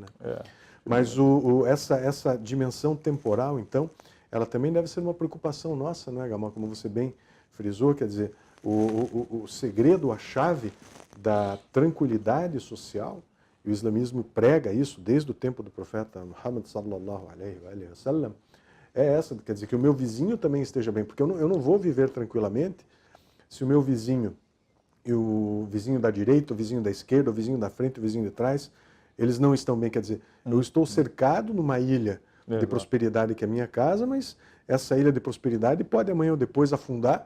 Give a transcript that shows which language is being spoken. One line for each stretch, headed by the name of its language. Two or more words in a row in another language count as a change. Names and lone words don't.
Portuguese: Mas essa dimensão temporal, então, ela também deve ser uma preocupação nossa, né, Gamal? Como você bem frisou, quer dizer, o segredo, a chave da tranquilidade social, e o islamismo prega isso desde o tempo do profeta
Arabic: محمد صلى الله عليه وسلم,
Portuguese: é essa, quer dizer, que o meu vizinho também esteja bem, porque eu não vou viver tranquilamente se o meu vizinho, e o vizinho da direita, o vizinho da esquerda, o vizinho da frente, o vizinho de trás, eles não estão bem, quer dizer, eu estou cercado numa ilha de prosperidade que é a minha casa, mas essa ilha de prosperidade pode amanhã ou depois afundar,